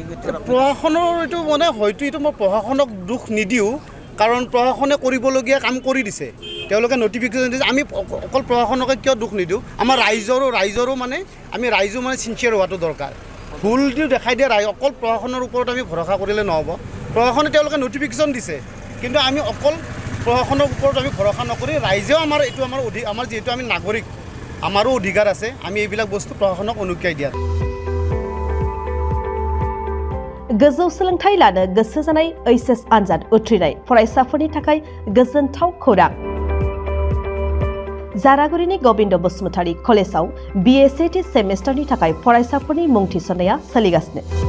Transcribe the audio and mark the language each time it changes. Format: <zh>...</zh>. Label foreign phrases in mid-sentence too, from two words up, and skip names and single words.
<as>প্ৰশাসনৰ এইটো মানে হয়তো এইটো মই প্ৰশাসনক দুখ নিদিওঁ কাৰণ প্ৰশাসনে কৰিবলগীয়া কাম কৰি দিছে তেওঁলোকে নটিফিকেশ্যন দিছে আমি অকল প্ৰশাসনকে কিয় দুখ নিদিওঁ আমাৰ ৰাইজৰো মানে আমি ৰাইজো মানে চিনচিয়াৰ হোৱাটো দৰকাৰ ভুলটো দেখাই দিয়ে অকল প্ৰশাসনৰ ওপৰত আমি ভৰসা কৰিলে নহ'ব প্ৰশাসনে তেওঁলোকে নটিফিকেশ্যন দিছে কিন্তু আমি অকল প্ৰশাসনৰ ওপৰত আমি ভৰসা নকৰি ৰাইজেও আমাৰ যিহেতু আমি নাগৰিক আমাৰো অধিকাৰ আছে আমি এইবিলাক বস্তু প্ৰশাসনক অনুজ্ঞাই দিয়া</as> <brx>गोजौ सोलोंथाइ लानो गोसो जानाय HS आनजाद उथ्रिनाय फरायसाफोरनि थाखाय गोजोनथाव खौरां जारागुरिनि गोविंद बसुमतारी कलेजाव BSAT सेमेस्टारनि थाखाय फरायसाफोरनि मुं थिसननाया सोलिगासिनो</brx>